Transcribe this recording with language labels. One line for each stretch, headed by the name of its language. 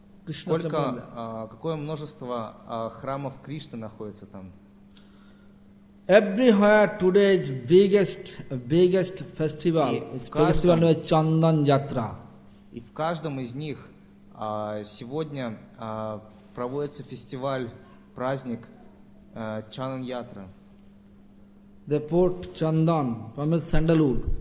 Russian: Сколько, какое множество храмов Кришны находится там?
English: Everywhere today's biggest festival is festival of Chandan Yatra.
Russian: И в каждом из них сегодня проводится фестиваль, праздник Chandan Yatra.
English: They put Chandan from his sandalwood.